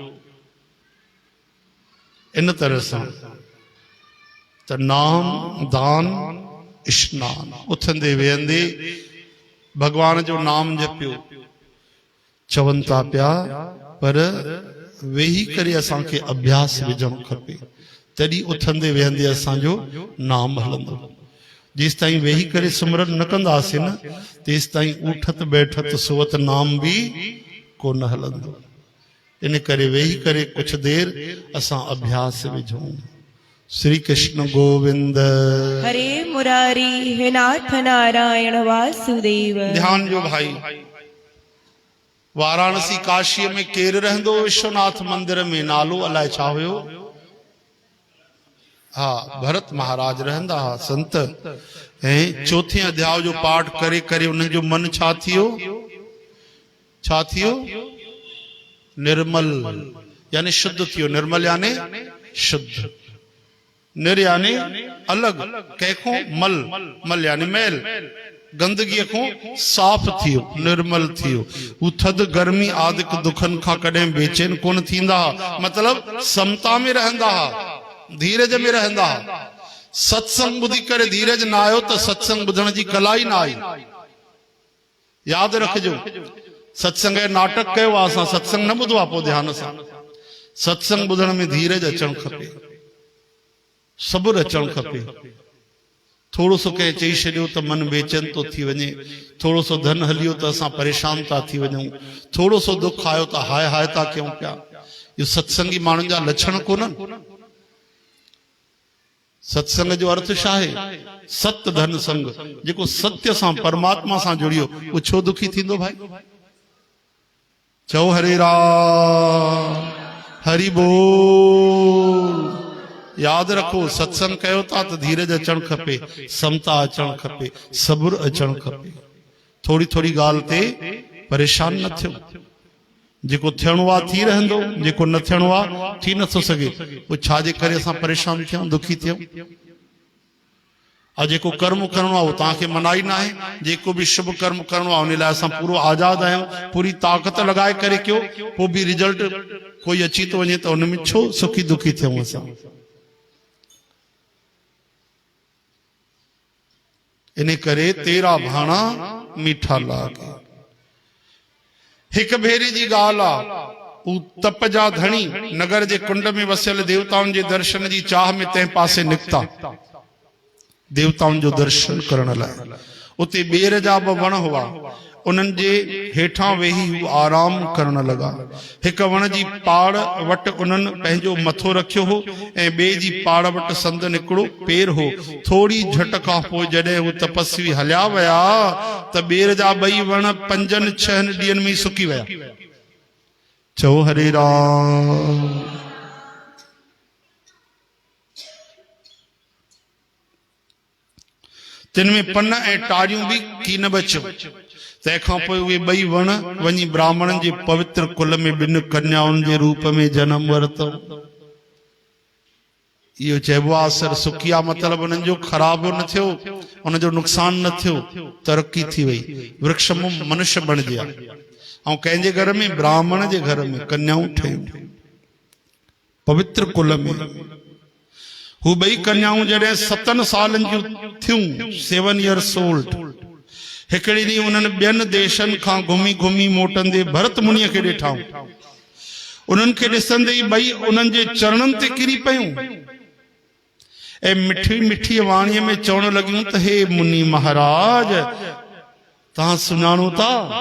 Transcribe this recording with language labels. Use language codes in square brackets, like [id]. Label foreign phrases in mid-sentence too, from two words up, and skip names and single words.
[sd] इन तरह सां त नाम दान स्नान उथंदे वेहंदे भगवान जो नाम जपियो चवनि था पिया पर वेही करे असांखे अभ्यास विझणु खपे तॾहिं उथंदे वेहंदे असांजो नाम हलंदो जेसि ताईं वेही करे सिमरन न कंदासीं न तेसि ताईं उठत बैठत सुवत नाम भी कोन हलंदो इन करे वेही करे कुछ देर असां अभ्यास विझूं श्री कृष्ण गोविंद हरे मुरारी हे नाथ नारायण वासुदेव ध्यान जो भाई वाराणसी काशी में केर रहंदो विश्वनाथ मंदिर में नालो अलाए छा हुयो हाँ भरत महाराज रहंदा हा संत ऐं चौथे अध्याय जो पाठ करे करे उन जो मन छा थियो निर्मल यानी शुद्ध थियो निर्मल यानी शुद्ध निर यानी अलग कंहिंखो मल मल यानी मैल गंदगी को साफ थियो निर्मल थियो उ थद गर्मी आदिक दुखन खां कॾहिं बेचैन कोन थींदा मतलब समता में रहंदा धीरज में रहंदा सत्संग बुधी करे धीरज ना आयो तो सत्संग बुधण जी कला ही ना आई याद रखजो सत्संग नाटक कयो असां सत्संग न बुधो पो ध्यान सां सत्संग बुधण में धीरज अचण खपे सबुर अचणु खपे। थोड़ो सो कंहिं चई छॾियो त मन बेचैन तो थी वञे, थोड़ो सो धन हलियो त असां परेशान था थी वञूं, थोड़ो सो दुख आयो त हाय हाय था कयूं पिया। इहो सत्संगी माण्हुनि जा लक्षण कोन्हनि। सत्संग जो अर्थ छा आहे? सत धन संग। जेको सत्य सां परमात्मा सां जुड़ियो उहो छो दुखी थींदो भाई? चओ हरे राम, हरि बोल। याद रखो, सत्संग कयो था तो धीरज अचणु खपे, समता अचणु खपे, सबुर अचणु खपे। थोड़ी थोड़ी ॻाल्हि ते परेशान न थियो। जेको थियणो आहे थी रहंदो, जेको न थियणो आहे थी नथो सघे। पोइ छाजे करे असां परेशान थियूं, दुखी थियूं? और जेको कर्म करणो आहे उहो तव्हांखे मनाई न आहे। जेको बि शुभ कर्म करणो आहे उन लाइ असां पूरो आज़ाद आहियूं, पूरी ताक़त लॻाए करे कयो। पोइ बि रिजल्ट कोई अची थो वञे त उनमें छो सुखी दुखी थियूं असां? इन करे [pa] तेरा भाणा मीठा लागे। [sd] हिक भेरे जी ॻाल्हि आहे, उ तप जा धणी नगर जे कुंड में वसियल देवताउनि जे दर्शन जी चाह में तंहिं पासे निकिता, देवताउनि जो दर्शन करण लाइ। उते ॿेर जा बि वण हुआ, उन्हनि जे हेठां वेही हू आराम करण लॻा। हिक वण जी पाड़ वटि उन्हनि पंहिंजो मथो रखियो हो ऐं ॿिए जी पाड़ वटि संदन हिकिड़ो पेर हो। थोड़ी झट खां पोइ जॾहिं हू तपस्वी हलिया विया त ॿेर जा ॿई वण 5-6 ॾींहंनि में सुकी विया। चओ हरे राम। तिन में पन ऐं टारियूं बि कीन बचियो। तंहिंखां पोइ उहे ॿई वण वञी ब्राह्मणनि जे पवित्र कुल में 2 कन्याउनि जे रूप में जन्म वरितो। इहो चइबो आहे असर सुखिया, मतिलबु उन्हनि जो ख़राबो न थियो, उनजो नुक़सान न थियो, तरक़ी थी वई, वृक्ष मनुष्य बणिजिया। ऐं कंहिंजे घर में, ब्राह्मण जे घर में कन्याऊं ठहियूं पवित्र कुल में। हू ॿई कन्याऊं जॾहिं 7 सालनि जूं थियूं, [en] 7 years old, [sd] हिकिड़े ॾींहुं उन्हनि ॿियनि देशनि खां घुमी घुमी मोटंदे भरत मुनीअ खे ॾिठाऊं। उन्हनि खे ॾिसंदे ई ॿई उन्हनि जे चरणनि ते किरी पयूं ऐं मिठी मिठी वाणीअ में चवण लॻियूं त हे मुनि महाराज, तव्हां सुञाणो था?